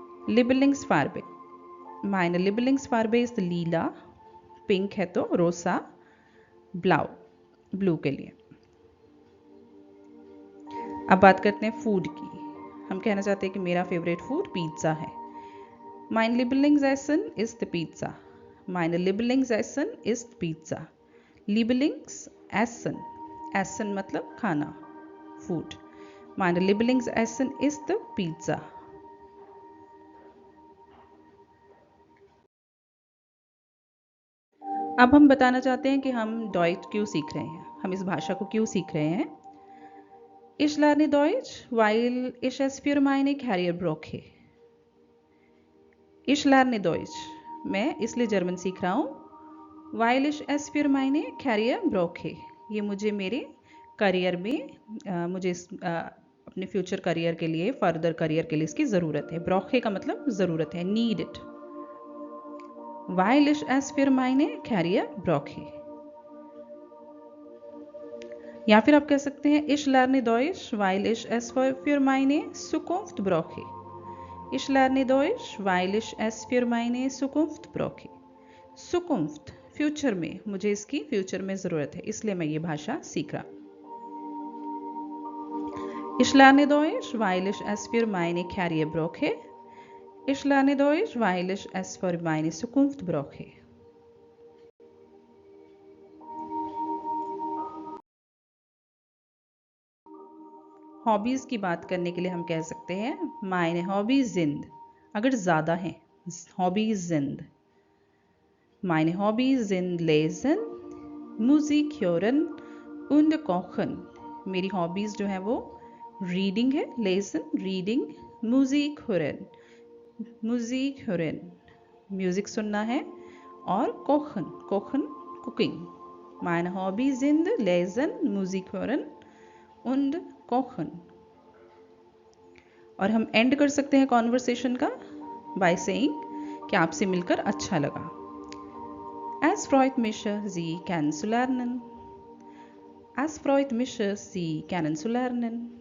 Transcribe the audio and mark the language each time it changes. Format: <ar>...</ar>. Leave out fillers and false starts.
<de>Lieblingsfarbe, meine Lieblingsfarbe ist</de> <hi>लीला, pink है तो रोसा, ब्लाउ blue के लिए। अब बात करते हैं फूड की। हम कहना चाहते हैं कि मेरा फेवरेट फूड पिज्ज़ा है।</hi> <de>mein Lieblingsessen ist Pizza, meine Lieblingsessen ist Pizza।</de> <hi>Lieblingsessen, Essen मतलब खाना, food.</hi> <de>meine Lieblingsessen ist Pizza।</de> <hi>अब हम बताना चाहते हैं कि हम डॉइच क्यों सीख रहे हैं, हम इस भाषा को क्यों सीख रहे हैं।</hi> <de>Ich lerne Deutsch, weil ich es für meine Karriere brauche। Ich lerne Deutsch,</de> <hi>मैं इसलिए जर्मन सीख रहा हूँ।</hi> <de>Weil ich es für meine Karriere brauche,</de> <hi>ये मुझे मेरे करियर में मुझे अपने फ्यूचर करियर के लिए, फर्दर करियर के लिए इसकी ज़रूरत है। ब्रॉखे का मतलब ज़रूरत है, need it.</hi> <de>Weil ich es für meine Karriere brauche।</de> <hi>या फिर आप कह सकते हैं</hi> <de>Ich lerne Deutsch, weil ich es für meine Zukunft brauche। Ich lerne Deutsch, weil ich es für meine Zukunft brauche।</de> <hi>Zukunft, future में, मुझे इसकी future में ज़रूरत है, इसलिए मैं ये भाषा सीख रहा।</hi> <de>Ich lerne Deutsch, weil ich es für meine Karriere brauche। Ich lerne Deutsch, weil ich es für meine Zukunft brauche।</de> <hi>Hobbies की बात करने के लिए हम कह सकते हैं</hi> <de>meine Hobbys sind,</de> <hi>अगर ज़्यादा हैं,</hi> <de>Hobbys sind। meine Hobbys sind lesen, Musik hören und kochen।</de> <hi>मेरी हॉबीज़ जो है वो रीडिंग है, lesen reading,</hi> <de>Musik hören,</de> <hi>Musik hören music सुनना है, और kochen, kochen cooking.</hi> <de>meine Hobbys sind lesen, Musik hören und kochen।</de> <hi>और हम एंड कर सकते हैं कॉन्वर्सेशन का बाय सेइंग कि आपसे मिलकर अच्छा लगा।</hi> <de>Es freut mich, Sie kennenzulernen। Es freut mich, Sie kennenzulernen।</de>